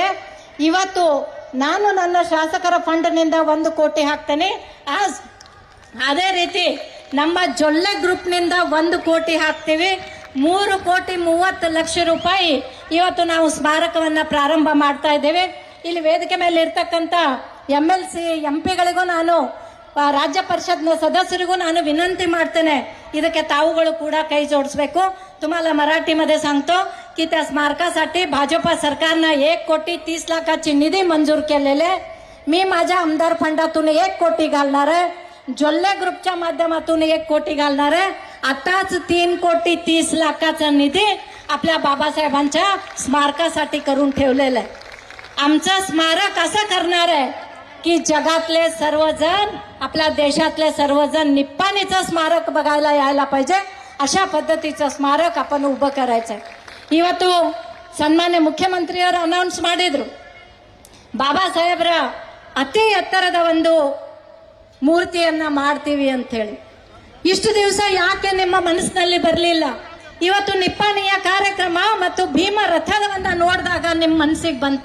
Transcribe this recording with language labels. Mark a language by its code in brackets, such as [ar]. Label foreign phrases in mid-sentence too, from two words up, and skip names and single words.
[kn] ಇವತ್ತು ನಾನು ನನ್ನ ಶಾಸಕರ ಫಂಡ್ನಿಂದ 1 ಕೋಟಿ ಹಾಕ್ತೇನೆ. ಅದೇ ರೀತಿ ನಮ್ಮ ಜೊಲ್ಲೆ ಗ್ರೂಪ್ನಿಂದ 1 ಕೋಟಿ ಹಾಕ್ತೀವಿ. 3,30,00,000 ರೂಪಾಯಿ ಇವತ್ತು ನಾವು ಸ್ಮಾರಕವನ್ನ ಪ್ರಾರಂಭ ಮಾಡ್ತಾ ಇದ್ದೇವೆ. ಇಲ್ಲಿ ವೇದಿಕೆ ಮೇಲೆ ಇರ್ತಕ್ಕಂಥ MLC MP ಗಳಿಗೂ ನಾನು, ರಾಜ್ಯ ಪರಿಷದ್ ಸದಸ್ಯರಿಗೂ ನಾನು विनंती ಮಾಡ್ತೇನೆ, ಇದಕ್ಕೆ ತಾವುಗಳು ಕೂಡ ಕೈ ಜೋಡಿಸಬೇಕು. [mr] तुम्हाला मराठीमध्ये सांगतो की त्या स्मारकासाठी भाजपा सरकारनं 1,30,00,000ची निधी मंजूर केलेले. मी माझ्या आमदार फंडातून 1 कोटी घालणार आहे, जोल्ले ग्रुपच्या माध्यमातून 1 कोटी घालणार आहे. आताच 3,30,00,000चा निधी आपल्या बाबासाहेबांच्या स्मारकासाठी करून ठेवलेला आहे. आमचं स्मारक असं करणार आहे की जगातले सर्वजण, आपल्या देशातले सर्वजण निप्पाणीचं स्मारक बघायला यायला पाहिजे, अशा पद्धतीचं स्मारक आपण उभं करायचंय. [kn] ಇವತ್ತು ಸನ್ಮಾನ್ಯ ಮುಖ್ಯಮಂತ್ರಿಯವರು ಅನೌನ್ಸ್ ಮಾಡಿದ್ರು, ಬಾಬಾ ಸಾಹೇಬ್ರ ಅತಿ ಎತ್ತರದ ಒಂದು ಮೂರ್ತಿಯನ್ನ ಮಾಡ್ತೀವಿ ಅಂತ ಹೇಳಿ. ಇಷ್ಟು ದಿವಸ ಯಾಕೆ ನಿಮ್ಮ ಮನಸ್ಸಿನಲ್ಲಿ ಬರಲಿಲ್ಲ? ಇವತ್ತು ನಿಪ್ಪಾಣಿಯ ಕಾರ್ಯಕ್ರಮ ಮತ್ತು ಭೀಮ ರಥವನ್ನ ನೋಡಿದಾಗ ನಿಮ್ಮ ಮನಸ್ಸಿಗೆ ಬಂತ.